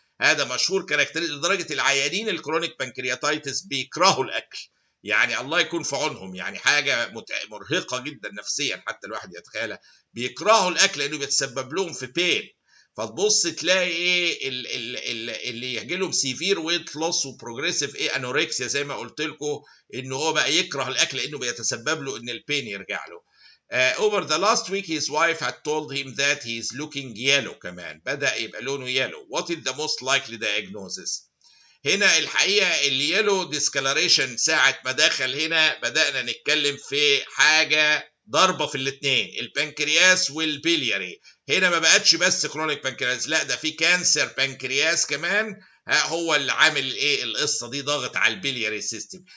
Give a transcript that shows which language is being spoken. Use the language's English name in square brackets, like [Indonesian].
[Arabic] هذا مشهور كاركترستيك لدرجه العيانين الكرونيك بنكرياتايتس بيكرهوا الاكل، يعني الله يكون في عونهم، يعني حاجه مرهقه جدا نفسيا حتى الواحد يتخيلها، بيكرهوا الاكل لانه بيتسبب لهم في بين. فتبص تلاقي ايه اللي يجي لهم سيفير ويت لوس وبروجريسيف ايه انوركسيا زي ما قلت لكم، ان هو بقى يكره الاكل لانه بيتسبب له ان البين يرجع له. [English] Over the last week his wife had told him that he is looking yellow [Arabic] كمان، بدأ يبقى لونه [English] yellow. What is the most likely diagnosis؟ [Arabic] هنا الحقيقة اليلو ديسكالريشن ساعة ما دخل هنا بدأنا نتكلم في حاجة ضربة في الاثنين، البنكرياس والبيلياري. هنا ما بقتش بس كرونيك بنكرياس، لا ده في كانسر بنكرياس كمان هو اللي عامل ايه القصة دي، ضاغط على البيلياري سيستم.